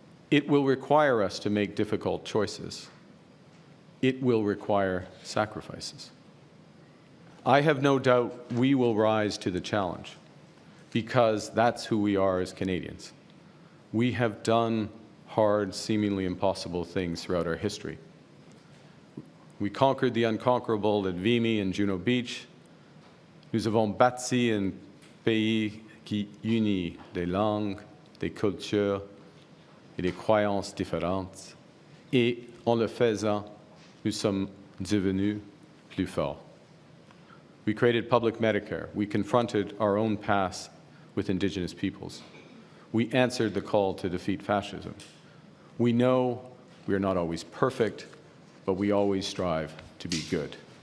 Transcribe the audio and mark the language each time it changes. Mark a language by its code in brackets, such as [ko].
[en] It will require us to make difficult choices. It will require sacrifices. I have no doubt we will rise to the challenge, because that's who we are as Canadians. We have done hard, seemingly impossible things throughout our history. We conquered the unconquerable at Vimy and Juno Beach. [fr] Nous avons bâti un pays qui unit des langues, des cultures et des croyances différentes. Et en le faisant, nous sommes devenus plus forts. [en] We created public Medicare. We confronted our own past with Indigenous peoples. We answered the call to defeat fascism. We know we are not always perfect, but we always strive to be good.